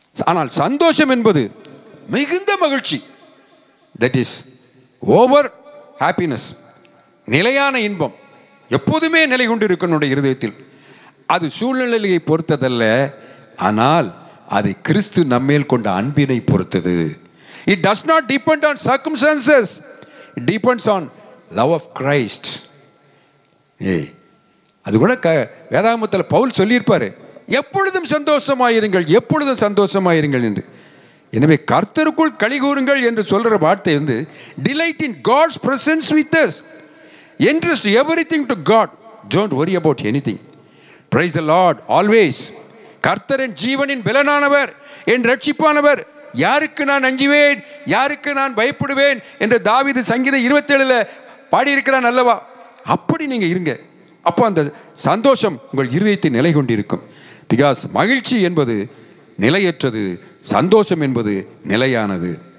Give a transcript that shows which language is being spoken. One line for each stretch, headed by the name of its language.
Tamil: ஆனால் சந்தோஷம் என்பது மிகுந்த மகிழ்ச்சி,
English: that is over happiness,
Tamil: நிலையான இன்பம், எப்போதுமே நிலை கொண்டு இருக்கும் நம்முடைய இருதயத்தில். அது சூழ்நிலையை பொறுத்ததல்ல, ஆனால் அது கிறிஸ்து நம்மேல் கொண்ட அன்பினை பொறுத்தது.
English: It does not depend on circumstances, it depends on love of Christ.
Tamil: அது கூட வேதாகமத்தில் பவுல் சொல்லியிருப்பாரு, எப்பொழுதும் சந்தோஷமாயிருங்கள், எப்பொழுதும் சந்தோஷமாயிருங்கள் என்று. எனவே கர்த்தருக்குள் களி கூறுங்கள் என்று சொல்கிற வார்த்தை வந்து
English: delight in God's presence with us, entrust everything to God, don't worry about anything, praise the Lord always.
Tamil: கர்த்தர் என் ஜீவனின் பலனானவர், என் ரட்சிப்பானவர், யாருக்கு நான் அஞ்சுவேன், யாருக்கு நான் பயப்படுவேன் என்று தாவீது சங்கீதம் 27 பாடியிருக்கிறான் அல்லவா? அப்படி நீங்கள் இருங்க. அப்போ அந்த சந்தோஷம் உங்கள் இருதயத்தில் நிலை கொண்டிருக்கும். பிகாஸ் மகிழ்ச்சி என்பது நிலையற்றது, சந்தோஷம் என்பது நிலையானது.